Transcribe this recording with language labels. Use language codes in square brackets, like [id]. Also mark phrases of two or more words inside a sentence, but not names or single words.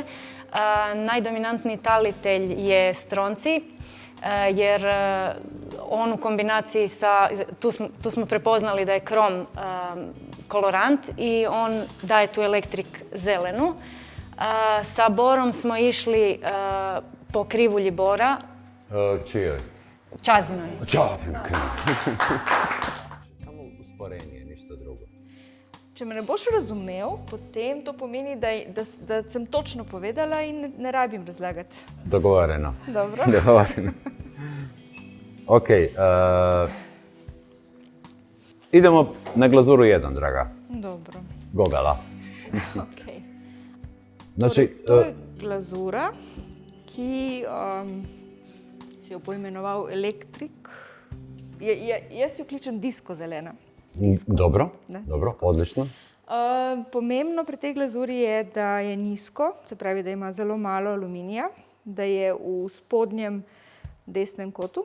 [hr] Najdominantniji talitelj je stroncij, jer on u kombinaciji sa, tu smo prepoznali da je krom kolorant i on daje tu elektrik zelenu. Sa borom smo išli po krivulji bora. Čijoj? Čazinoj. Čazinoj. Samo usporenje, ništa drugo. [sl] Če me ne boš razumel, potem to pomeni, da sem točno povedala in ne rabim razlagati. [hr] Dogovoreno. Dobro. Dogovoreno. Ok. Idemo na glazuru 1, draga. Dobro. Gogala. Ok. Znači, [sl] To je glazura, ki si jo poimenoval elektrik. Jaz jo kličem disko zelena. Dobro, Ne, dobro, odlično. Pomembno pri tej glazuri je, da je nizko, se pravi, da ima zelo malo aluminija, da je v spodnjem desnem kotu.